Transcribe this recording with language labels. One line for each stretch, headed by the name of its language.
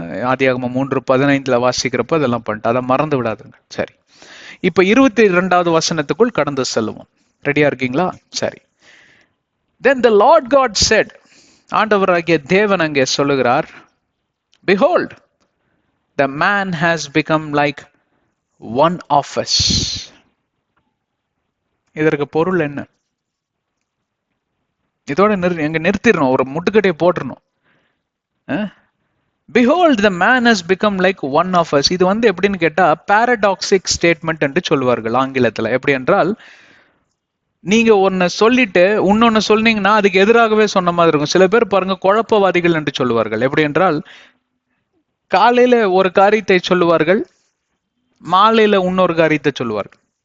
Tamil: ஆதியாகமம் 3:15 வாசிக்கிறப்ப அதெல்லாம் பண்ணிட்டோம், அதை மறந்து விடாதுங்க. சரி, இப்ப 22வது வசனத்துக்குள் கடந்து செல்லுவோம். ரெடியா இருக்கீங்களா? சரி.
English: Then the Lord God said,
Tamil: ஆண்டவராகிய தேவன் அங்கே சொல்லுகிறார்,
English: behold, the man has become like one of us.
Tamil: இதற்கு பொருள் என்ன? இதோட எங்க நிறுத்திடணும், ஒரு முட்டுக்கட்டையை போட்டுறணும்.
English: behold, the man has become like one of us.
Tamil: இது வந்து எப்படின்னு கேட்டா பாரடாக்சிக் ஸ்டேட்மெண்ட் என்று சொல்வார்கள் ஆங்கிலத்துல. எப்படி என்றால், நீங்க ஒன்னு சொல்லிட்டு இன்னொன்னு சொன்னீங்கன்னா அதுக்கு எதிராகவே சொன்ன மாதிரி இருக்கும். சில பேர் பாருங்க குழப்பவாதிகள் என்று சொல்லுவார்கள். எப்படி என்றால், காலையில ஒரு காரியத்தை சொல்லுவார்கள், மாலையில இன்னொரு காரியத்தை சொல்லுவார்கள்.